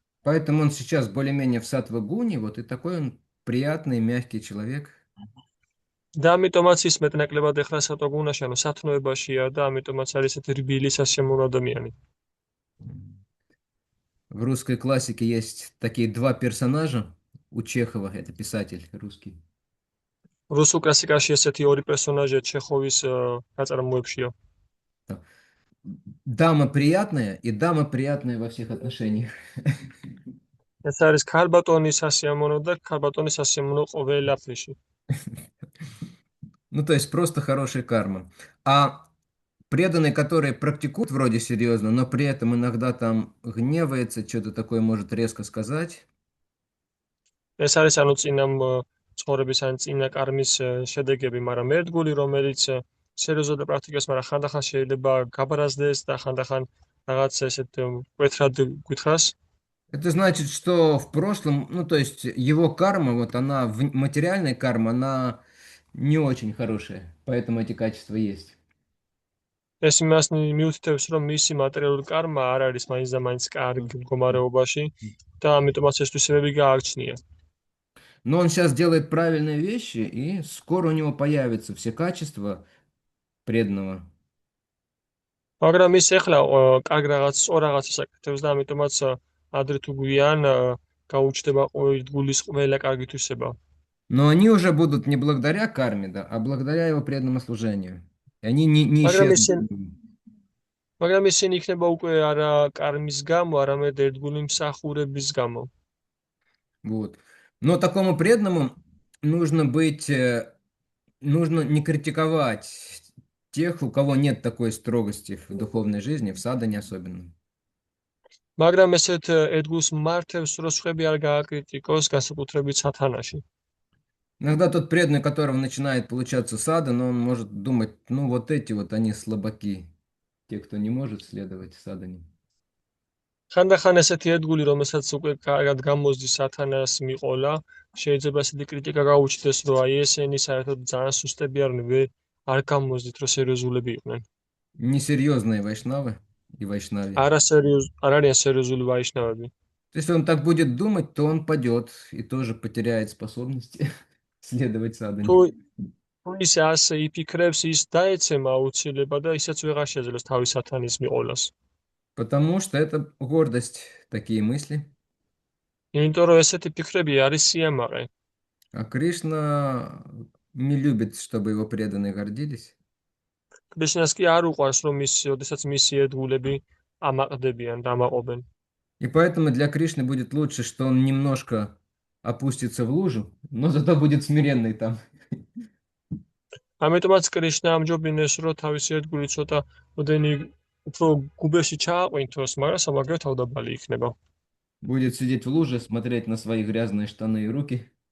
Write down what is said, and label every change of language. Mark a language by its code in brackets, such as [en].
[ru] Поэтому он сейчас более-менее в саттва-гуне, вот и такой он приятный, мягкий человек. [ka] და ამიტომაც ის მეტნაკლებად ეხლა სატვაგუნაში, ანუ სათნოებაშია და ამიტომაც არის ესეთი რბილი სასიამოვნო ადამიანი. [ru] В русской классике есть такие два персонажа. У Чехова, это писатель русский. [ka] რუსულ კლასიკაში ესეთი ორი პერსონაჟია ჩეხოვის ნაწარმოებშია. [ru] Дама приятная и дама приятная во всех отношениях. [ka] ეს არის ქალბატონის სასიამოვნო და ქალბატონის სასიამოვნო ყველაფერში. [ru] Ну, то есть просто хорошая карма. А преданный, который практикует вроде серьезно, но при этом иногда там гневается, что-то такое может резко сказать. [ka] ეს არის ანუ წინა ცხოვრების ან წინა კარმის შედეგები, მაგრამ ერთგული, რომელიც სერიოზულად პრაქტიკას, მაგრამ ხანდახან შეიძლება გაბარაზდეს და ხანდახან რაღაც ესეთ კვეთრად გითხრას. [ru] Это значит, что в прошлом, ну, то есть его карма, вот она, материальная карма, она не очень хорошая, поэтому эти качества есть. [ka] ეს იმას მიუთითებს, რომ მისი მატერიალური კარმა არ არის მაინც და მაინც კარგ მდგომარეობაში და ამიტომაც ეს თვისებები გააჩნია. [ru] Но он сейчас делает правильные вещи, и скоро у него появятся все качества преданного. [ka] მაგრამ ის ეხლა კარგ რაღაც სწორ რაღაცას აკეთებს და ამიტომაც ადრე თუ გვიან გაუჩნდება ერთგულის ყველა კარგი თვისება. [ru] Но они уже будут не благодаря карме, да, а благодаря его преданному служению. И они не исчезнут. [ka] მაგრამ ისინი იქნება უკვე არა კარმის გამო, არამედ ერთგული მსახურების გამო. [ru] Вот. Но такому преданному нужно быть, нужно не критиковать тех, у кого нет такой строгости в духовной жизни, в садхане особенно. [ka] მაგრამ ესეთ ერთგულს მართებს, რომ სხვები არ გააკრიტიკოს, განსაკუთრებით სათანაში. [ru] Иногда тот преданный, которого начинает получаться садан, он может думать, ну вот эти вот, они слабаки, те, кто не может следовать садане. [ka] ხანდახან ესეთი ერთგული, რომელსაც უკვე კარგად გამოსდის სათანას მიყოლა, შეიძლება ესეთი კრიტიკა გაუჩნდეს, რომ აი ესენი საერთოდ ძალიან სუსტები არ გამოსდით, რომ სერიოზულები იყვნენ. [ru] Несерьезные вайшнавы и вайшнави. [ka] არ არიან სერიოზული ვაიშნავები. [ru] Если он так будет думать, то он падет и тоже потеряет способности следовать садане. [ka] თუ ის ასე იფიქრებს, ის დაეცემა აუცილებლად და ისაც ვეღარ შეძლებს თავის სათანის მიყოლას. [ru] Потому что это гордость, такие мысли. [ka] იმიტომ რომ ესეთი ფიქრები არის სიამაყე. [ru] А Кришна не любит, чтобы его преданные гордились. [ka] კრიშნას კი არ უყვარს, რომ როდესაც მისი ერთგულები ამაყდებიან და ამაყობენ. [ru] И поэтому для Кришны будет лучше, что он немножко опустится в лужу, но зато будет смиренный там. [ka] ამიტომაც კრიშნა ამჯობინებს, რომ თავისი ერთგული ცოტა ოდენი უფრო გუბეში ჩააყვინთოს, მაგრამ სამაგრო თავდაბალი იქნება. [ru] Будет сидеть в луже, смотреть на свои грязные штаны и руки.